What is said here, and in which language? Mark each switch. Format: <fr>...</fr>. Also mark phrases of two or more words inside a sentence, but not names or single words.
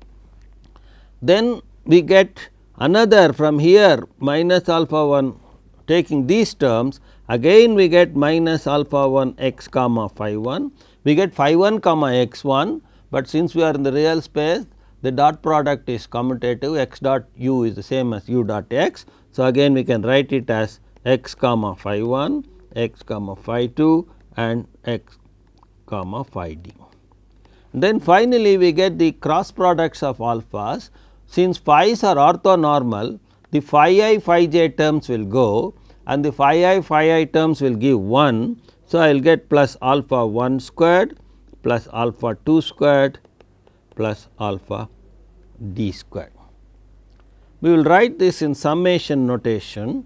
<en>Then we get another from here minus alpha 1, taking these terms, again we get minus alpha 1 x comma phi 1, we get phi 1 comma x 1, but since we are in the real space, the dot product is commutative, x dot u is the same as u dot x. So, again we can write it as x comma phi 1, x comma phi 2 and x comma phi d. Then finally, we get the cross products of alphas. Since phi's are orthonormal, the phi I phi j terms will go and the phi I terms will give 1. So, I will get plus alpha 1 squared plus alpha 2 squared plus alpha d squared. We will write this in summation notation.</en>